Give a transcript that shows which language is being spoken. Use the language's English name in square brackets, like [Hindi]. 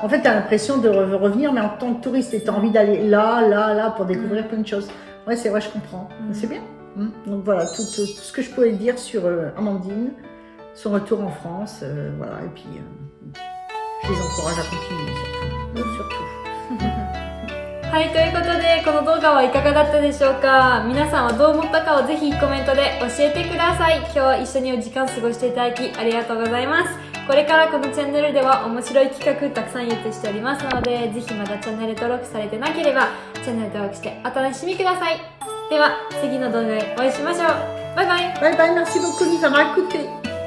[French] En fait, t'as l'impression de revenir, mais en tant que touriste, et t'as envie d'aller là, pour découvrir plein de choses. Ouais, c'est vrai, je comprends. C'est bien. Donc voilà, tout ce que je pouvais dire sur Amandine, son retour en France, voilà, et puis. Je les encourage à continuer, surtout. [Japanese] はい、ということでこの動画はいかがだったでしょうか。皆さんはどう思ったかをぜひコメントで教えてください。今日は一緒にお時間過ごしていただきありがとうございます。これからこのチャンネルでは面白い企画たくさん予定しておりますので、ぜひまだチャンネル登録されてなければチャンネル登録してお楽しみください。では次の動画でお会いしましょう。バイバイ。バイバイ、 [French] merci beaucoup de nous avoir écoutés.